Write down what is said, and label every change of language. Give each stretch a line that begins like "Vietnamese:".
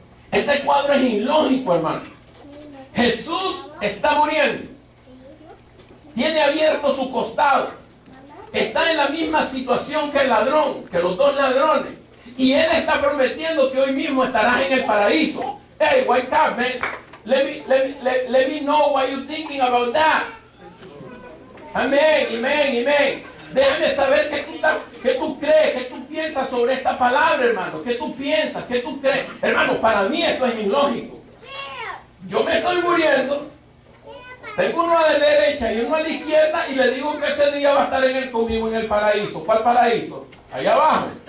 Spanish: Este cuadro es ilógico, hermano. Jesús está muriendo. Tiene abierto su costado. Está en la misma situación que el ladrón, que los dos ladrones. Y Él está prometiendo que hoy mismo estarás en el paraíso.
English: Hey, wake up, man. Let me know what you're thinking about that.
Spanish: Amén, amén, amén. Déjame saber qué tú crees, qué tú piensas sobre esta palabra, hermano. ¿Qué tú piensas? ¿Qué tú crees? Hermano, para mí esto es ilógico. Yo me estoy muriendo. Tengo uno a la derecha y uno a la izquierda y le digo que ese día va a estar conmigo en el paraíso. ¿Cuál paraíso? Allá abajo.